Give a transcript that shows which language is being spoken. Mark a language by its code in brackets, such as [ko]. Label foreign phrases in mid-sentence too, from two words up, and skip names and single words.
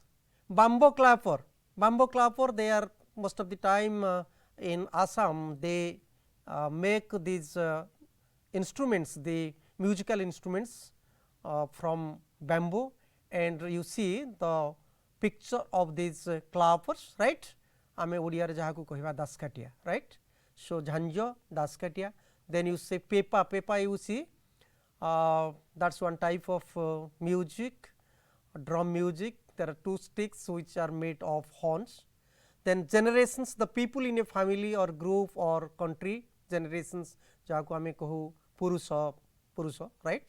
[en] Bamboo clapper they are most of the time in Assam they make these instruments, the musical instruments from bamboo, and you see the picture of these clappers, right, [or] ଆମେ ଓଡ଼ିଆ ଯାହା କୁ କହିବା ଡସକାଠିଆ, [en] right. So, jhanjo, daskatia, then you say pepa you see, that is one type of music, drum music, there are 2 sticks which are made of horns. Then generations, the people in a family or group or country, generations [or] ଯାହା କୁ ଆମେ କହୁ ପୁରୁଷ, [en] right.